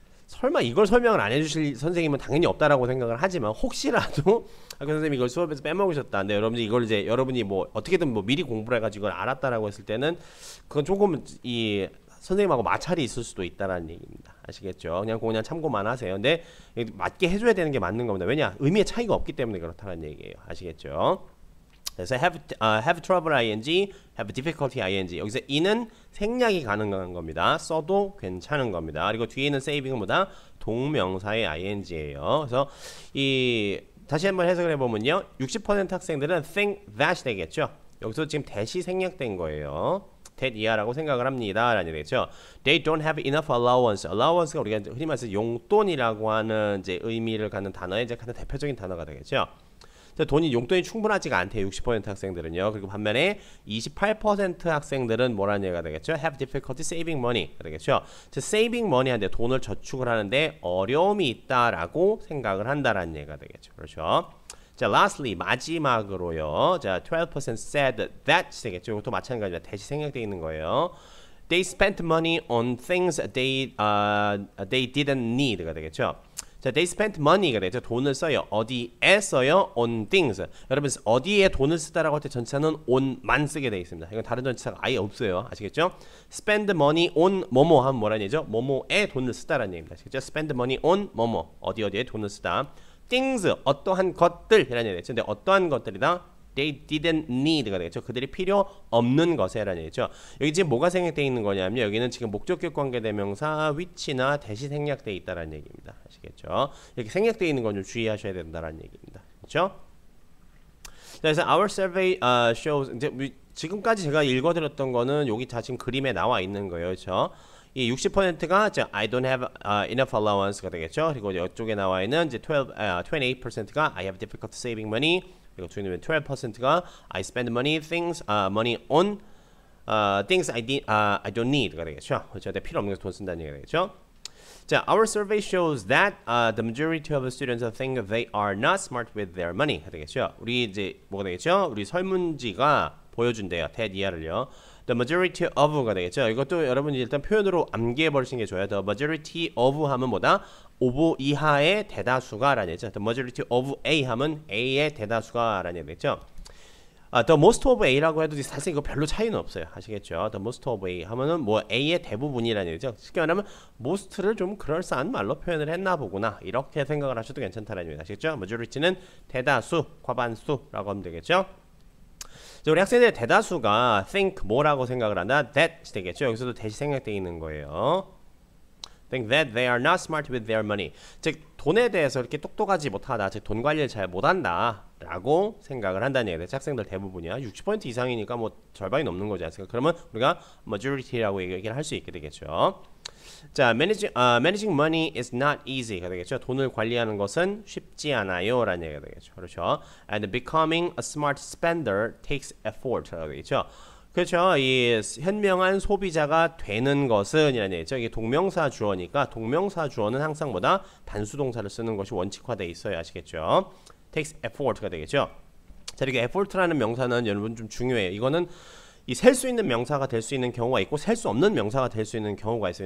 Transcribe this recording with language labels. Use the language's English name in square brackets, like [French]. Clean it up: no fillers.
[Korean] 설마 이걸 설명을 안 해주실 선생님은 당연히 없다라고 생각을 하지만 혹시라도 그 선생님이 이걸 수업에서 빼먹으셨다. 근데 여러분이 이걸 이제 여러분이 뭐 어떻게든 뭐 미리 공부를 해가지고 이걸 알았다라고 했을 때는 그건 조금 이 선생님하고 마찰이 있을 수도 있다라는 얘기입니다. 아시겠죠? 그냥 참고만 하세요. 근데 맞게 해줘야 되는 게 맞는 겁니다. 왜냐? 의미의 차이가 없기 때문에 그렇다는 얘기예요. 아시겠죠? [English] 그래서 have trouble ing, have difficulty ing. [Korean] 여기서 이는 생략이 가능한 겁니다. 써도 괜찮은 겁니다. 그리고 뒤에 있는 saving은 뭐다? 동명사의 ing예요. 그래서 이 다시 한번 해석을 해보면요. [English] 60% 학생들은 think that [Korean] 되겠죠. 여기서 지금 that이 생략된 거예요. that 이하라고 생각을 합니다. 라는 얘기죠. [English] They don't have enough allowance. [Korean] allowance가 우리가 흔히 말해서 용돈이라고 하는 이제 의미를 갖는 단어의 이제 가장 대표적인 단어가 되겠죠. 용돈이 충분하지가 않대요. 60% 학생들은요. 그리고 반면에 28% 학생들은 뭐라는 얘기가 되겠죠? [English] Have difficulty saving money가 되겠죠. [Korean] saving money 하는데 돈을 저축을 하는데 어려움이 있다라고 생각을 한다라는 얘기가 되겠죠. 그렇죠. 자, lastly 마지막으로요. 자, 12% said that 되겠죠. 이것도 마찬가지입니다. 대시 생략되어 있는 거예요. [English] They spent money on things they didn't need가 되겠죠. 자, they spent money가 되죠. [Korean] 돈을 써요. 어디에 써요? on things. 여러분 어디에 돈을 쓰다라고 할 때 전치사는 on만 쓰게 되어 있습니다. 이건 다른 전치사가 아예 없어요. 아시겠죠? spend money on 뭐뭐 하면 뭐라는 얘기죠? 뭐뭐에 돈을 쓰다라는 얘기입니다. 아시겠죠? spend money on 뭐뭐 어디에 돈을 쓰다. things 어떠한 것들이라는 얘기죠. 근데 어떠한 것들이다? [English] They didn't need가 되겠죠. [Korean] 그들이 필요 없는 것에라는 얘기죠. 여기 지금 뭐가 생략되어 있는 거냐면 여기는 지금 목적격 관계대명사 which나 대시 생략되어 있다라는 얘기입니다. 아시겠죠? 이렇게 생략되어 있는 건 좀 주의하셔야 된다라는 얘기입니다. 그렇죠? 그래서 [English] our survey shows [Korean] 이제 지금까지 제가 읽어드렸던 거는 여기 다 지금 그림에 나와 있는 거예요. 그렇죠? [English] 이 60%가 I don't have enough allowance가 되겠죠. [Korean] 그리고 이쪽에 나와 있는 이제 28%가 [English] I have difficulty saving money. 그리고 12%가 I spend money on things I don't need가 되겠죠. [Korean] 그렇죠. 내 필요 없는 거 돈 쓴다는 얘기가 되겠죠. [English] 자, our survey shows that the majority of students think they are not smart with their money. [Korean] 되겠죠. 우리 이제 뭐가 되겠죠? 우리 설문지가 보여준대요. that 이하를요. [English] The majority of가 되겠죠. [Korean] 이것도 여러분이 일단 표현으로 암기해 버리시는 게 좋아요. [English] The majority of 하면 뭐다? [Korean] of 이하의 대다수가 라는 얘기죠. The majority of A 하면 A의 대다수가 라는 얘기겠죠. The most of A라고 해도 사실 이거 별로 차이는 없어요. 아시겠죠? The most of A 하면은 뭐 A의 대부분이라는 얘기죠. 쉽게 말하면 most를 좀 그럴싸한 말로 표현을 했나 보구나. 이렇게 생각을 하셔도 괜찮다는 얘기입니다. 아시겠죠? majority는 대다수, 과반수라고 하면 되겠죠. 우리 학생들의 대다수가 think 뭐라고 생각을 한다? that 되겠죠. 여기서도 대시 생략되어 있는 거예요. [English] think that they are not smart with their money. [Korean] 즉 돈에 대해서 이렇게 똑똑하지 못하다. 즉 돈 관리를 잘 못한다 라고 생각을 한다는 얘기죠. 학생들 대부분이야. 60% 이상이니까 뭐 절반이 넘는 거지 않습니까? 그러면 우리가 majority라고 얘기를 할 수 있게 되겠죠. [English] 자, managing money is not easy가 되겠죠. [Korean] 돈을 관리하는 것은 쉽지 않아요 라는 얘기가 되겠죠. 그렇죠. [English] And becoming a smart spender takes effort라고 되겠죠. [Korean] 그렇죠. 이 현명한 소비자가 되는 것은 이라는 얘기죠. 이게 동명사 주어니까 동명사 주어는 항상 뭐다? 단수 동사를 쓰는 것이 원칙화되어 있어야 아시겠죠. takes effort가 되겠죠. 자, 이렇게 effort라는 명사는 여러분 좀 중요해요. 이거는 이 셀 수 있는 명사가 될 수 있는 경우가 있고 셀 수 없는 명사가 될 수 있는 경우가 있어요.